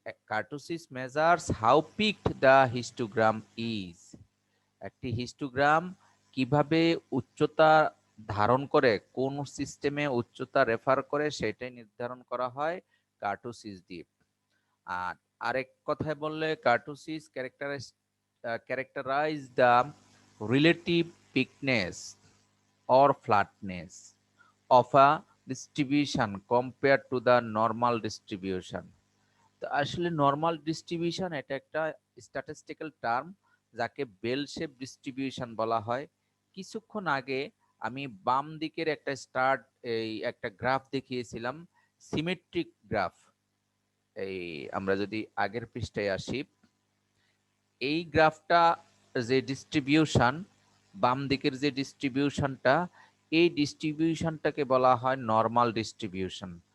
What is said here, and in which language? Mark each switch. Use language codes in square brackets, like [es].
[en] Kurtosis measures how peaked the histogram is. [bn] একটি histogram কিভাবে উচ্চতা ধারণ করে, কোন সিস্টেমে উচ্চতা রেফার করে, সেটাই নির্ধারণ করা হয় কার্টোসিস দিয়ে। আর আরেক কথায় বললে [en] Kurtosis characterise the relative peakness or flatness of a distribution compared to the normal distribution. [bn] তো আসলে নর্মাল ডিস্ট্রিবিউশন এটা একটা স্ট্যাটিস্টিক্যাল টার্ম, যাকে বেল শেপ ডিস্ট্রিবিউশন বলা হয়। কিছুক্ষণ আগে আমি বাম দিকের একটা গ্রাফ দেখিয়েছিলাম, সিমেট্রিক গ্রাফ। এই আমরা যদি আগের পৃষ্ঠায় আসি, এই গ্রাফটা যে ডিস্ট্রিবিউশন, বাম দিকের যে ডিস্ট্রিবিউশনটা, এই ডিস্ট্রিবিউশনটাকে বলা হয় নর্মাল ডিস্ট্রিবিউশন।